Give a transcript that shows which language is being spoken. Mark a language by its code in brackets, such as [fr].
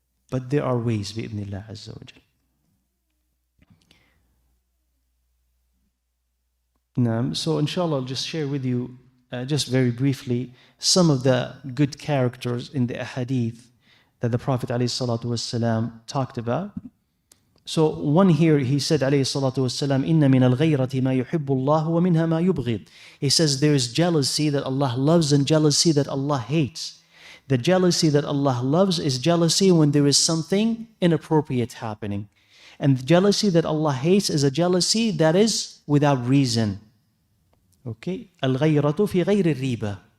[en] But there are ways, bi'idhnillah azza wa jal. So inshallah, I'll just share with you, just very briefly, some of the good characters in the hadith that the Prophet ﷺ talked about. So one here, he said [ar] ﷺ, إِنَّ مِنَ الْغَيْرَةِ مَا يُحِبُّ اللَّهُ وَمِنْهَا مَا يُبْغِضُ. [en] He says there is jealousy that Allah loves and jealousy that Allah hates. The jealousy that Allah loves is jealousy when there is something inappropriate happening. And the jealousy that Allah hates is a jealousy that is without reason. [ar] Okay? الْغَيْرَةُ فِي غَيْرِ الرِّيبَةِ.